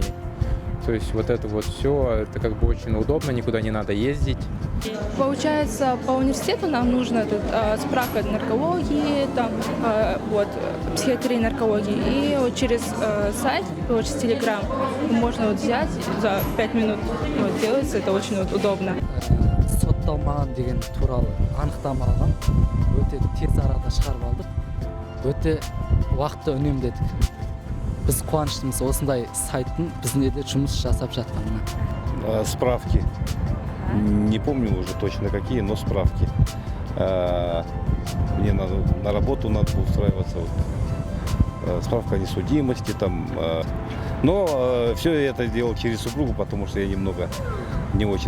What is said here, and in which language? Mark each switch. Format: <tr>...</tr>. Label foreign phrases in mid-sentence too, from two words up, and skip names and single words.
<ru>То есть вот это вот все, это как бы очень удобно, никуда не надо ездить. Получается, по университету нам нужна справка наркологии, там, психиатрии, наркологии. И вот через сайт, через Telegram можно взять за 5 минут. Делается, это очень удобно.</ru> <kk>Сотталмаған деген туралы анықтама алған. Өте тез арада шығарып алдық. Өте уақытты үнемдедік. Біз қуаныштымыз осындай сайттың біздің елде жұмыс жасап жатқанына.</kk> <ru>Справки. Не помню уже точно какие, но справки. Мне на работу надо устраиваться. Справка о несудимости там. Но все это делал через супругу, потому что я немного не очень.</ru>